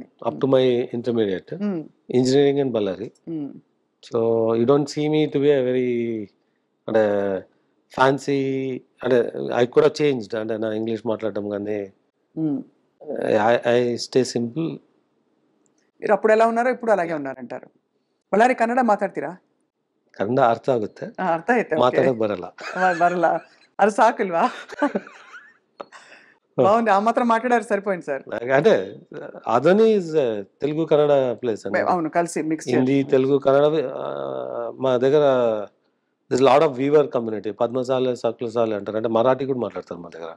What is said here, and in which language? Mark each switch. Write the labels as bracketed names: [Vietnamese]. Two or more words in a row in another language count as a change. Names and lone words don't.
[English] up to my intermediate engineering in Ballari. so you don't see me to be a very అంటే ఫ్యాన్సీ, అంటే ఐ కూడా చేంజ్డ్. [Telugu] అంటే నా ఇంగ్లీష్ మాట్లాడడం కానీ [English] I stay simple. [Telugu] మీరు అప్పుడు ఎలా ఉన్నారో ఇప్పుడు అలాగే ఉన్నారంటారు. [Kannada] ಬಳ್ಳಾರಿ ಕನ್ನಡ ಮಾತಾಡ್ತೀರಾ? ಕನ್ನಡ ಅರ್ಥ ಆಗುತ್ತೆ, ಅರ್ಥ ಆಯ್ತಾ? ಮಾತಾಡಕ್ ಬರಲ್ಲ. ಬರಲ್ಲ, ಅದು ಸಾಕಿಲ್ವಾ? [Telugu] బాగుంది, ఆ మాత్రం మాట్లాడారు సరిపోయింది సార్. అంటే అదని తెలుగు కన్నడ ప్లేస్ అండి. అవును, కలిసి మిక్స్ హిందీ తెలుగు కన్నడ. మా దగ్గర [English] this lot of weaver community, [Telugu] పద్మశాలి సకులశాలి అంటారు, అంటే మరాఠీ కూడా మాట్లాడతారు మా దగ్గర.